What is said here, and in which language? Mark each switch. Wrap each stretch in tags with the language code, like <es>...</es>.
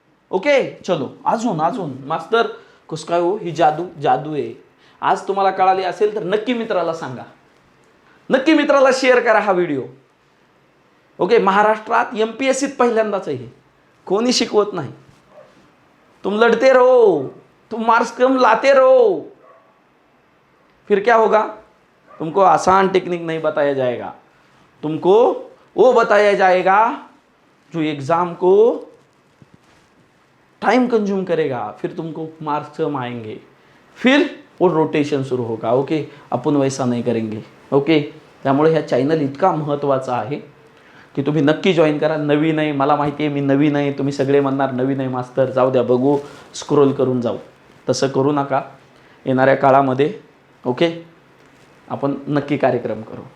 <mr>Okay, चलो अजून मास्तर कसं काय हो? ही जादू आहे. आज तुम्हाला कळाली असेल तर नक्की मित्राला सांगा, नक्की मित्राला शेअर करा हा व्हिडिओ. ओके, महाराष्ट्रात MPSCत पहिल्यांदाच आहे हे, कोणी शिकवत नाही.</mr> <hi>तुम लढते रहो, तुम मार्क्स कम लाते रहो, फिर क्या होगा? तुमको आसान टेक्निक नहीं बताया जाएगा, तुमको वो बताया जाएगा जो एग्जाम को टाइम कंज्यूम करेगा, फिर तुमको मार्क्स कम आएंगे, फिर वो रोटेशन सुरू होगा. ओके,</hi> <mr>आपण</mr> <hi>वैसा नहीं करेंगे.</hi> <mr>ओके, त्यामुळे ह्या चॅनल इतका महत्त्वाचा आहे की तुम्ही नक्की जॉईन करा. नवीन आहे, मला माहिती आहे मी नवीन आहे, तुम्ही सगळे म्हणणार नवीन आहे मास्तर, जाऊ द्या बघू, स्क्रोल करून जाऊ. तसं करू नका. येणाऱ्या काळामध्ये ओके आपण नक्की कार्यक्रम करू.</mr>